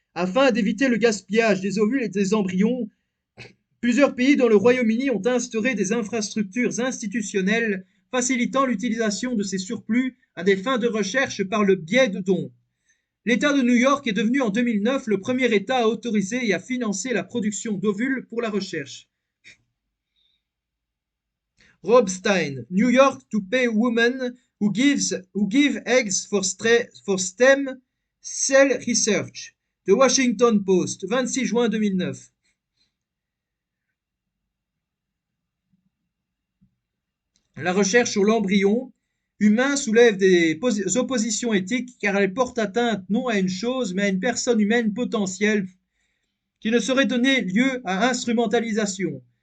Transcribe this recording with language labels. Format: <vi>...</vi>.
<fr>Afin d'éviter le gaspillage des ovules et des embryons, plusieurs pays dont le Royaume-Uni ont instauré des infrastructures institutionnelles facilitant l'utilisation de ces surplus à des fins de recherche par le biais de dons. L'État de New York est devenu en 2009 le premier État à autoriser et à financer la production d'ovules pour la recherche.</fr> <en>Rob Stein, New York to pay women who give eggs for stem cell research. The Washington Post, 26 juin 2009.</en> <fr>La recherche sur l'embryon humain soulève des oppositions éthiques car elle porte atteinte non à une chose mais à une personne humaine potentielle qui ne saurait donner lieu à instrumentalisation.</fr>